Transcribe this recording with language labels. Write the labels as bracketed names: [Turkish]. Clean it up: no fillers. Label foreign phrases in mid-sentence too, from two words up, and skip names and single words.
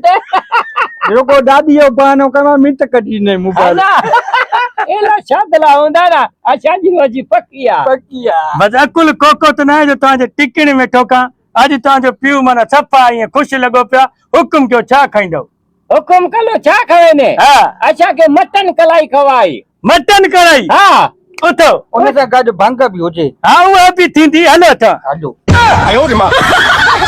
[Sindhi] जेको दादी जो बहानो कयो मिंट कढी ॾिनई मोबाइल एला छादला हूंदा न असांजी रोजी पक्की आहे पक्की आहे बसि अकुल कोको त न आहे जो तव्हांजे टिकिणी में ठोकां अॼु तव्हांजो पीउ माना सफ़ा ईअं ख़ुशि लॻो पिया हुकुम कयो छा खाईंदव हुकुम कलो छा खावे ने हा असांखे मटन कलाई खवाई मटन कढ़ाई हा उथो उन सां गॾु भंग बि हुजे हा उहा बि थींदी हलो अथव हलो आयो रे मां